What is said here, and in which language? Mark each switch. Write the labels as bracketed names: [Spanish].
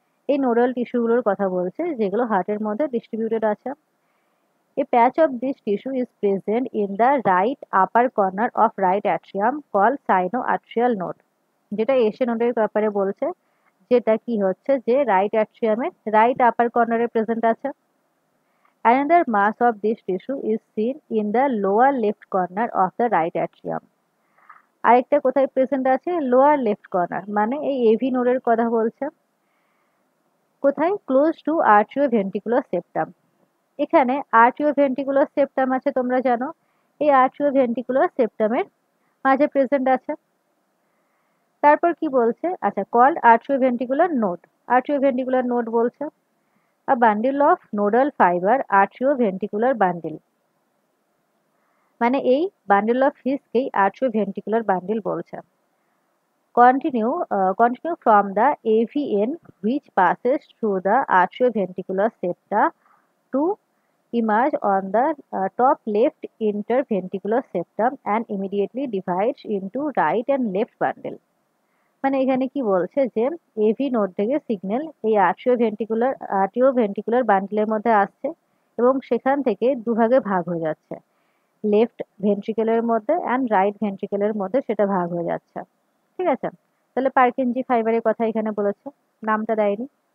[Bangla] এই নোডাল টিস্যুগুলোর কথা বলছে যেগুলো হার্টের মধ্যে ডিস্ট্রিবিউটেড আছে। [English] A patch of this tissue is present in the right upper corner of right atrium called sinoatrial node. [Bangla] যেটা এসে নোডের ব্যাপারে বলছে, যেটা কি হচ্ছে যে রাইট অ্যাট্রিয়ামের রাইট আপার কর্নারে প্রেজেন্ট আছে। [English] Another mass of this tissue is seen in the lower left corner of the right atrium. [Bangla] আরেকটা কোথায় প্রেজেন্ট আছে? লোয়ার লেফট কর্নার, মানে এই এভি নোডের কথা বলছে। কোথায়? [English] Close to atrioventricular septum. [Bangla] এখানে আর্ট্রিওভেন্ট্রিকুলার সেপ্টাম আছে, তোমরা জানো এই আর্ট্রিওভেন্ট্রিকুলার সেপ্টামের মাঝে প্রেজেন্ট আছে। তারপর কি বলছে? আচ্ছা, [English] called atrioventricular node, [Bangla] আর্ট্রিওভেন্ট্রিকুলার নোড বলছে। [English] a bundle of nodal fiber atrioventricular bundle, [Bangla] মানে এই বান্ডিল অফ ফিশকেই আর্ট্রিওভেন্ট্রিকুলার বান্ডিল বলছে। [English] Continue from the AVN which passes through the atrioventricular septa to emerge on the top left interventricular septum and immediately divides into right and left bundle. [Bangla] মানে এখানে কি বলছে যে AV node থেকে signal এই আর্টিওভেন্ট্রিকুলার বান্ডেলের মধ্যে আসছে এবং সেখান থেকে দুভাগে ভাগ হয়ে যাচ্ছে, লেফট ভেন্ট্রিকেলের মধ্যে অ্যান্ড রাইট ভেন্ট্রিকেলের মধ্যে সেটা ভাগ হয়ে যাচ্ছে। ঠিক আছে, তাহলে পারকিনজি ফাইবারের কথা এখানে বলেছে, নামটা দেয়নি।